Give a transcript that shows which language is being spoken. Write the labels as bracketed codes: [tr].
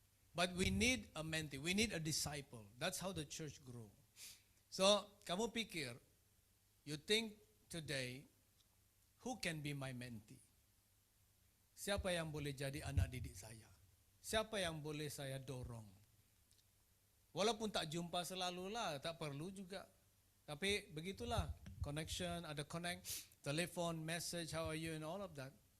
[en] But we need a mentee, we need a disciple. That's how the church grow. So, [ms] kamu pikir, [en] you think today, who can be my mentee? [ms] Siapa yang boleh jadi anak didik saya? Siapa yang boleh saya dorong? Walaupun tak jumpa selalu lah, tak perlu juga. Tapi begitulah, [en] connection, ada connect, telepon, message, how are you, and all of that.